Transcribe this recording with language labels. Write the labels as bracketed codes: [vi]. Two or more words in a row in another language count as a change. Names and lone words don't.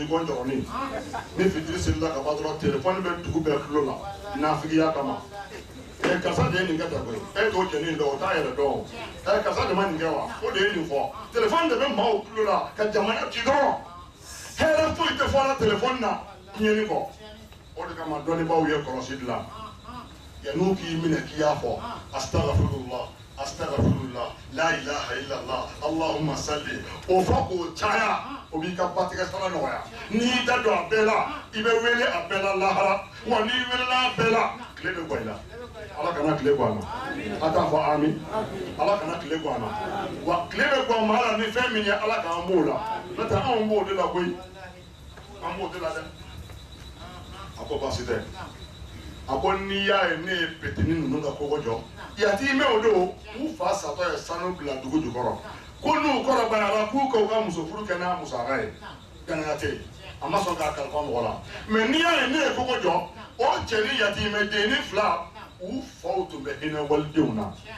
[bm] ko n jɔrɔnin ni fitiri selila ka ban dɔrɔn telefɔni bɛ dugu bɛɛ tulo la nafigiya kama karisa de ye nin kɛ tan koyi e t'o jɛnin dɔn o t'a yɛrɛ dɔn karisa de ma nin kɛ wa o de ye nin fɔ telefɔni de bɛ maaw tulo la ka jamana ci dɔrɔn hɛrɛ foyi tɛ fɔ a la telefɔni na tiɲɛni kɔ o de kama dɔnnibaaw ye kɔlɔsi dilan yan'u k'i minɛ k'i y'a fɔ [ar] أستغفر الله أستغفر الله لا إله إلا الله اللهم صل [bm] o fɔ k'o caya o b'i ka batigɛ sara nɔgɔya n'i da don a bɛɛ la i bɛ wele a bɛɛ la lahara wa n'i welela a bɛɛ la tile bɛ bɔ i la ala kana tile bɔ a ma a t'a fɔ ami ala kana tile bɔ a ma wa tile bɛ bɔ maa la ni fɛn min ye ala k'an b'o la n'o tɛ anw b'o de la koyi an b'o de la dɛ a ko baasi tɛ a ko n'i y'a ye ne ye petini ninnu ka kogo jɔ yatimɛ o don u fa satɔ ye sanu bila dugu jukɔrɔ ko n'u kɔrɔbayara k'u ka u ka muso furu kɛ n'a musaka ye danaya tɛ yen a ma sɔn k'a kalifa mɔgɔ la mɛ n'i y'a ye ne ye kogo jɔ o cɛ ni yatimɛ den ni 2 u faw tun bɛ hinɛ walidenw na